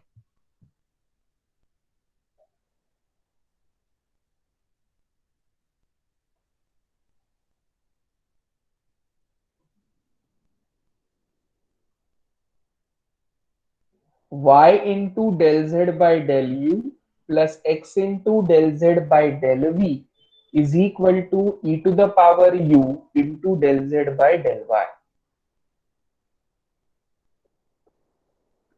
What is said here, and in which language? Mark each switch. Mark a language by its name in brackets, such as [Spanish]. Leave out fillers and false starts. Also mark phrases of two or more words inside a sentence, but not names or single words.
[English] y into del z by del u plus x into del z by del v is equal to e to the power u into del z by del y.